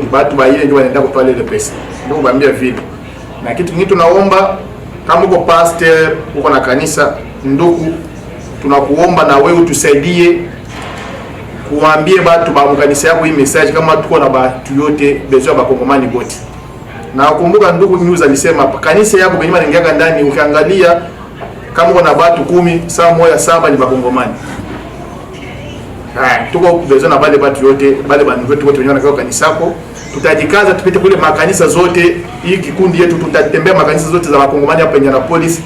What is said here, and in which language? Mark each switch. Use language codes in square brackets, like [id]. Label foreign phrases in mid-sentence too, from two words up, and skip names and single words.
[sw] Watu ba ile ndio wanaenda kutoa ile pesa. Ndio kuambia vile. Na kitu kingine tunaomba, kama uko pastor, uko na kanisa, ndugu, tunakuomba na wewe utusaidie kuambie watu ba kanisa yako hii message kama tuko na watu yote bezo ba Kongomani bote. Na kumbuka ndugu news alisema kanisa yako benye manengeka ndani ukiangalia kama kuna watu 10 saa moja 7 ni bakongomani. Tuko bezo na wale watu yote, wale bandu wetu wote wenye wanakaa kanisa yako. Tutajikaza tupite kule makanisa zote, hii kikundi yetu tutatembea makanisa zote za bakongomani hapa Indianapolis.